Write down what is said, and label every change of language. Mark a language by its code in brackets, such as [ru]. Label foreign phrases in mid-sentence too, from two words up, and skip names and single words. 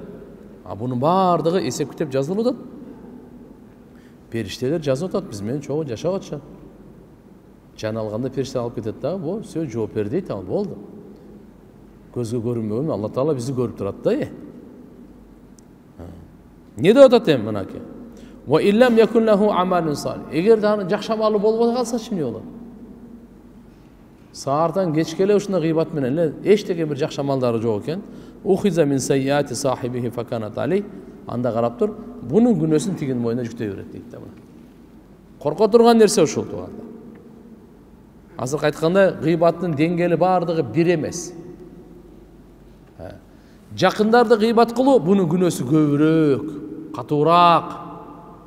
[ky] Бунун баардыгы эсеп китеп жазылып атат. Периштелер жазып атат, биз менен чогуу жашап атышат. Жан алганда периште алып кетет да, бул всё жооп бер дейт, ал болду. Көзгө көрүнбөгөн Алла Таала бизди көрүп турат да. Не деп атат эми мынакей? [ar] وإن لم يكن له عمل صالح. [ky] Эгер да жакшы амалы болбой калса эмне болот? Саартан кечке эле ушундай гыйбат менен эле эчтеке бир жакшы амалдары жок экен. [ar] أخذ من سيئات صاحبه فكانت عليه. [ky] Анда карап тур, бунун күнөөсүн тигин мойнуна жүктөй берет дейт да. Корко турган нерсе ушул туганда. Азыр айткандай, гыйбаттын деңгээли баардыгы бир эмес. Жакындарды гыйбат кылуу бунун күнөөсү көбүрөөк, катуураак.